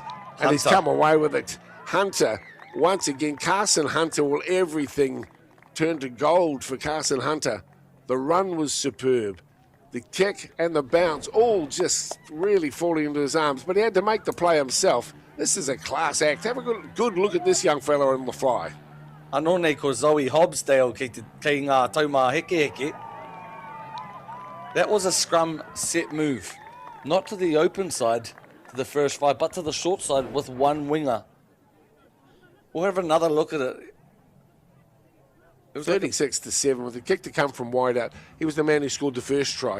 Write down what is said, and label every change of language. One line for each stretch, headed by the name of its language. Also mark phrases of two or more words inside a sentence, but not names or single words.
English: And he's come away with it. Hunter, once again, Carson Hunter will everything turn to gold for Carson Hunter. The run was superb. The kick and the bounce all just really falling into his arms. But he had to make the play himself. This is a class act. Have a good look at this young fella on the fly.
Māori: Anone ko Zoe Hobbsdale kei ngā taumā heke heke.
English: That was a scrum set move. Not to the open side, to the first five, but to the short side with one winger. We'll have another look at it. It was 36-7 with a kick to come from wide out. He was the man who scored the first try.